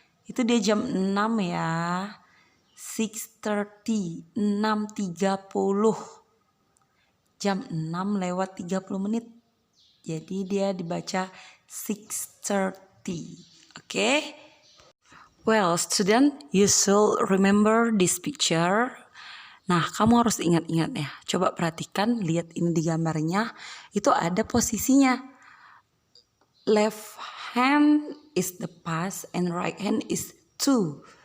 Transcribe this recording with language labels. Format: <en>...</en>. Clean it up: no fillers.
<id>Itu dia jam 6 ya. 6:30, 6:30. Jam 6 lewat 30 menit. Jadi dia dibaca 6:30. Okay?</id> <en>Well, student, you should remember this picture.</en> <id>Nah, kamu harus ingat-ingat ya. Coba perhatikan, lihat ini di gambarnya. Itu ada posisinya.</id> <en>Left hand is the past and right hand is to.</en>